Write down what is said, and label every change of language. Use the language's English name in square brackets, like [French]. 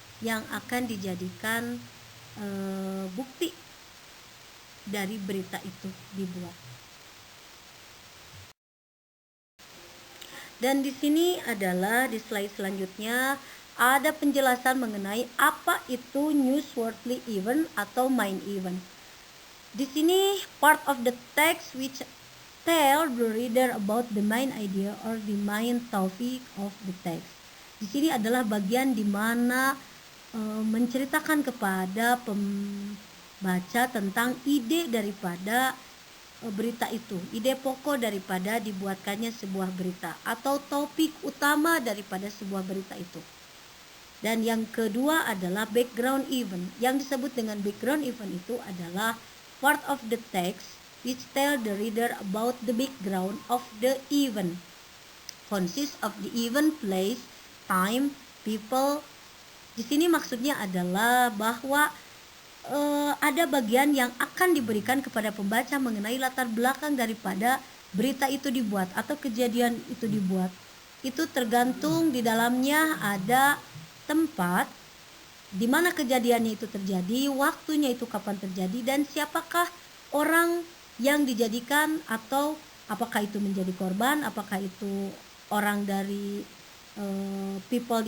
[Indonesian] yang akan dijadikan bukti dari berita itu dibuat. Dan di sini adalah di slide selanjutnya ada penjelasan mengenai apa itu newsworthy event atau main event. Di sini [English] part of the text which tell the reader about the main idea or the main topic of the text. [Indonesian] Di sini adalah bagian di mana menceritakan kepada pembaca tentang ide daripada berita itu, ide pokok daripada dibuatkannya sebuah berita atau topik utama daripada sebuah berita itu. Dan yang kedua adalah background event. Yang disebut dengan [English] background event [Indonesian] itu adalah [English] part of the text which tell the reader about the background of the event. Consists of the event, place, time, people. [Indonesian] Di sini maksudnya adalah bahwa ada bagian yang akan diberikan kepada pembaca mengenai latar belakang daripada berita itu dibuat atau kejadian itu dibuat. Itu tergantung di dalamnya ada tempat di mana kejadiannya itu terjadi, waktunya itu kapan terjadi, dan siapakah orang yang dijadikan atau apakah itu menjadi korban, apakah itu orang dari people.